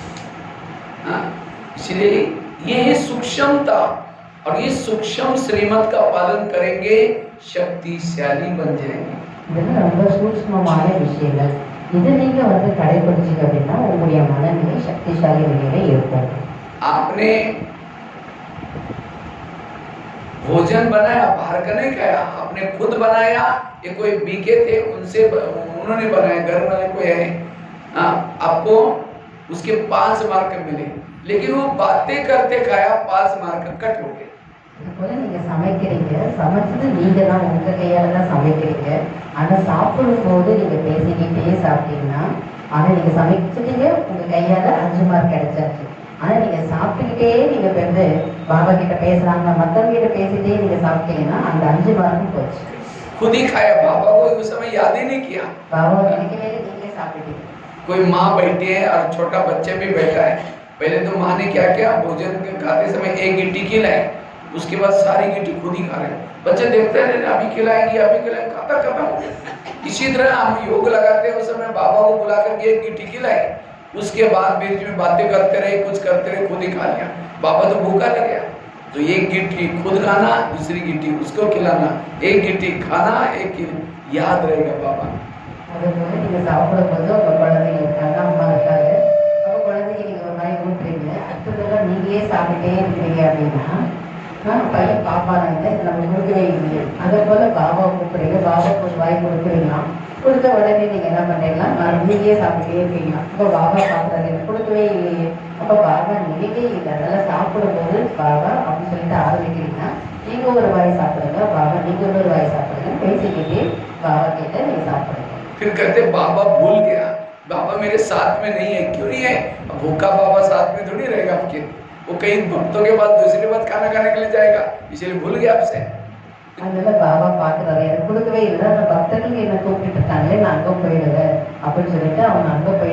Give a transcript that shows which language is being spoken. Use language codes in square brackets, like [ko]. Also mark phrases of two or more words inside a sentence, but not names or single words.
[hi] इसलिए ये सूक्ष्मता और ये सूक्ष्म श्रीमत का पालन करेंगे, शक्तिशाली बन जाएंगे। [ta] இதெல்லாம் ரொம்ப சூட்சமமான விஷயங்கள். இது நீங்க வந்து கடைபிடிச்சிங்க அப்படின்னா உங்களுடைய மனநிலை சக்திசாலி நிலையில இருக்கும். [hi] आपने भोजन बनाया, बाहर का नहीं खाया, आपने खुद बनाया, ये कोई बीके थे उनसे उन्होंने बनाया, घर वाले कोई है, आपको उसके 5 मार्क मिले, लेकिन वो बातें करते खाया, 5 [en] mark cut [hi] हो गए। [ta] இதுபோல நீங்க சமைக்கிறீங்க, சமைச்சது நீங்க தான் உங்க கையால தான் சமைக்கிறீங்க. ஆனா சாப்பிடும் போது நீங்க பேசிக்கிட்டே சாப்பிட்டீங்கன்னா, ஆனா நீங்க சமைச்சிட்டீங்க, உங்க கையால 5 மார்க் கிடைச்சாச்சு. ஆனா நீங்க சாப்பிட்டுக்கிட்டே நீங்க வந்து பாபா கிட்ட பேசுறாங்க, மத்தவங்க கிட்ட பேசிட்டே நீங்க சாப்பிட்டீங்கன்னா அந்த 5 மார்க்கும் போச்சு. [hi] खुद ही खाया, बाबा को उस समय याद ही नहीं किया। [ta] பாபா நினைக்கவே நீங்களே சாப்பிட்டீங்க. [hi] कोई माँ बैठी है और छोटा बच्चे भी बैठा है, पहले तो माँ ने क्या किया, भोजन खाते समय 1 गिट्टी खिलाए, उसके बाद सारी गिट्टी खुद ही खा रहे हैं। बच्चे देखते रहे, अभी खिलाएंगे अभी खिलाएंगे, खाता खत्म हो गया। इसी तरह हम योग लगाते हैं, उस समय बाबा को बुला करके 1 गिट्टी खिलाए, उसके बाद बीच में बातें करते रहे, कुछ करते रहे, खुद ही खा लिया। बाबा तो भूखा लग गया, तो 1 गिट्टी खुद खाना, दूसरी गिट्टी उसको खिलाना, 1 गिट्टी खाना, 1 याद रहेगा बाबा। [ta] அதுபோல நீங்க சாப்பிடும்போது உங்க குழந்தைங்க இருக்காங்க, அம்மா இருக்காங்க, அப்போ குழந்தைங்க நீங்க ஒரு மாதிரி ஊட்டுறீங்க, அடுத்ததெல்லாம் நீங்களே சாப்பிட்டே இருக்கிறீங்க அப்படின்னா பையன் பாப்பானாங்க நம்ம கொடுக்கவே இல்லை. அதே போல பாபா கூப்பிடுறீங்க, பாபாவுக்கு ஒரு வாய் கொடுக்குறீங்களா, கொடுத்த உடனே நீங்க என்ன பண்றீங்களா, நீங்களே சாப்பிட்டே இருக்கீங்களா, அப்போ பாபா சாப்பிட்றாரு கொடுக்கவே இல்லையே, அப்போ பாபா நினைக்கவே இல்லை. அதனால சாப்பிடும்போது பாபா அப்படின்னு சொல்லிட்டு ஆரம்பிக்கிறீங்கன்னா நீங்க ஒரு வாய் சாப்பிடுங்க, பாபா நீங்க ஒரு வாய் சாப்பிடுங்க, பேசிக்கிட்டே பாபா கிட்ட நீங்க சாப்பிடுங்க. [hi] फिर कहते बाबा भूल गया, बाबा मेरे साथ में नहीं है। क्यों नहीं है, भूखा बाबा साथ में थोड़ी रहेगा आपके, वो कई भक्तों के बाद दूसरी बात खाना खाने के लिए जाएगा, इसलिए भूल गया आपसे। [ta] அதனால பாபா பாக்குறாரு, எனக்கு கொடுக்கவே இல்லை, அந்த பக்தர்கள் என்ன கூப்பிட்டு இருக்காங்களே, நான் அங்கே போயிடுவேன் அப்படின்னு சொல்லிட்டு அவங்க அங்கே போயிடுவாங்க.